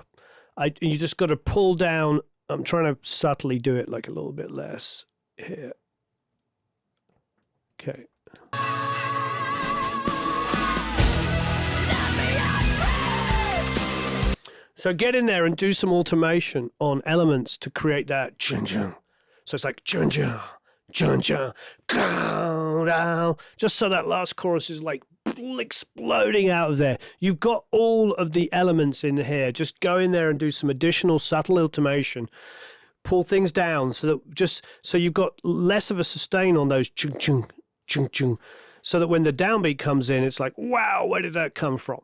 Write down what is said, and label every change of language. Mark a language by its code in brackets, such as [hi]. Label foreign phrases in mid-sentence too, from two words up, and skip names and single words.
[en] You just got to pull down. I'm trying to subtly do it like a little bit less here. Okay. So get in there and do some automation on elements to create that chun chun. So it's like chun chun, chun chun, down. Just so that last chorus is like exploding out of there. You've got all of the elements in here. Just go in there and do some additional subtle automation. pull things down so you've got less of a sustain on those chung chung chung chung, so that when the downbeat comes in, it's like, wow, where did that come from?